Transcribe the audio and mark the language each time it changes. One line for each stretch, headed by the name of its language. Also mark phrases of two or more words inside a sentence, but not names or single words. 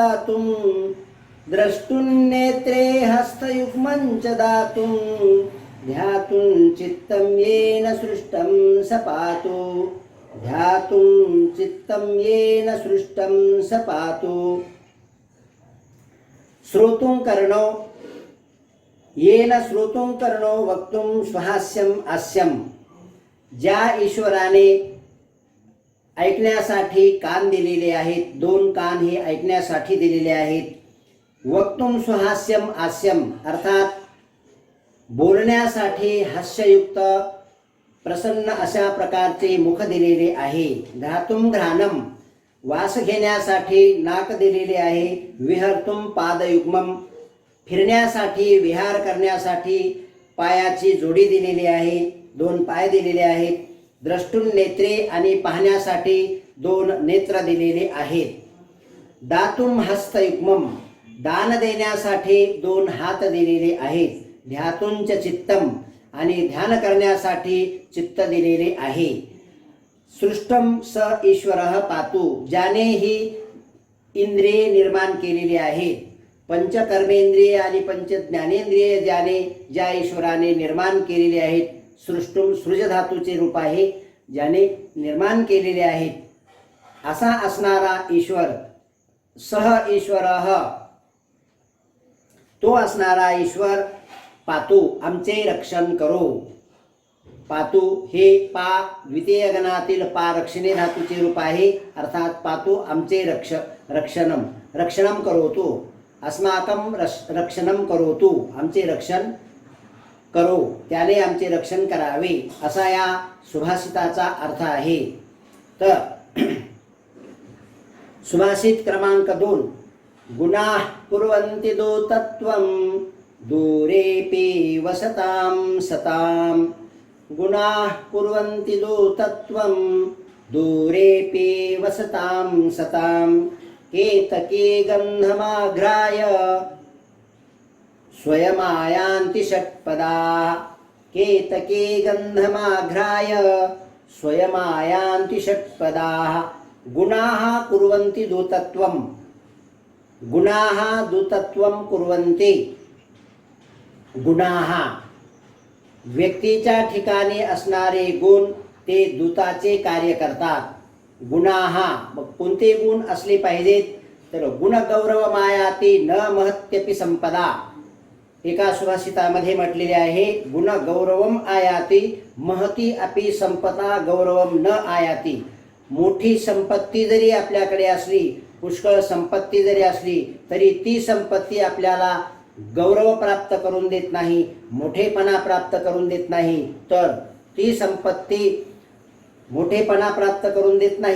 Sanskrit: दातुं, द्रष्टुन्नेत्रे हस्तयुग्मं च दातुं, ध्यातुं चित्तं येन सृष्टं स पातु ध्यातुं चित्तं येन सृष्टं स पातु श्रोतुं कर्णो येन श्रोतुं कर्णो वक्तुं स्वहास्यं हास्यं
Marathi: ज्या ईश्वराने ऐकण्यासाठी कान दिलेले आहेत, दोन कान हे ऐकण्यासाठी दिलेले आहेत.
Sanskrit: वक्तुं स्वहास्यं हास्यं
Marathi: अर्थात बोलण्यासाठी हास्ययुक्त प्रसन्न अशा प्रकारचे मुख दिलेले आहे.
Sanskrit: घ्रातुं घ्राणम
Marathi: वास घेण्यासाठी नाक दिलेले आहे.
Sanskrit: विहर्तुं पादयुग्मम
Marathi: फिरण्यासाठी विहार करण्यासाठी पायाची जोडी दिलेली आहे, दोन पाय दिलेले आहेत.
Sanskrit: द्रष्टुं नेत्रे
Marathi: आणि पाहण्यासाठी दोन नेत्र दिलेले आहेत.
Sanskrit: दातुं हस्तयुग्मम
Marathi: दान देण्यासाठी दोन हात दिलेले आहेत.
Sanskrit: ध्यातुंच चित्तम
Marathi: आणि ध्यान करण्यासाठी चित्त दिलेले आहे.
Sanskrit: सृष्टम स ईश्वरः पातु
Marathi: ज्याने ही इंद्रिये निर्माण केलेली आहेत. पंचकर्मेंद्रिय आणि पंच ज्ञानेंद्रिय ज्या ईश्वराने निर्माण केलेली आहेत.
Sanskrit: सृष्टुम सृज
Marathi: धातूचे रूप आहे, ज्याने निर्माण केलेले आहेत. असा असणारा ईश्वर
Sanskrit: सह ईश्वरः
Marathi: तो असणारा ईश्वर पातु आमचे रक्षण करो. पातु हे पा द्वितीय गणातील
Sanskrit: पा रक्षणे
Marathi: धातूचे रूप आहे, अर्थात पातु आमचे
Sanskrit: रक्षणम रक्षणम करोतु अस्माकं रक्षणम करोतु
Marathi: आमचे रक्षण करो, त्याने आमचे रक्षण करावे असा या सुभाषिताचा अर्थ आहे. तर सुभाषित क्रमांक 2
Sanskrit: गुणाः कुर्वन्ति दूतत्वं दूरेऽपि वसतां सतां गुणाः कुर्वन्ति दूतत्वं दूरेऽपि वसतां सतां केतकी गन्धमाघ्राय स्वयमायान्ति षट्पदा केतकी गन्धमाघ्राय स्वयमायान्ति षट्पदा. गुणाः कुर्वन्ति दूतत्वं गुणाः दूतत्वं कुर्वन्ति.
Marathi: गुणाः व्यक्तीच्या ठिकाणी असणारे गुण ते दूताचे कार्य करतात. गुणाः मग कोणते गुण असले पाहिजेत तर
Sanskrit: गुण गौरव मायाती न महत्यपि संपदा.
Marathi: एका सुभाषितामध्ये म्हटलेले आहे
Sanskrit: गुण गौरवम आयाती महती अपि संपदा गौरवम न आयाती.
Marathi: मोठी संपत्ती जरी आपल्याकडे असली, पुष्कळ संपत्ती जरी असली तरी ती संपत्ती आपल्याला गौरव प्राप्त करून देत नाही, मोठेपणा प्राप्त करून देत नाही. तर ती संपत्ती मोठेपणा प्राप्त करून देत नाही.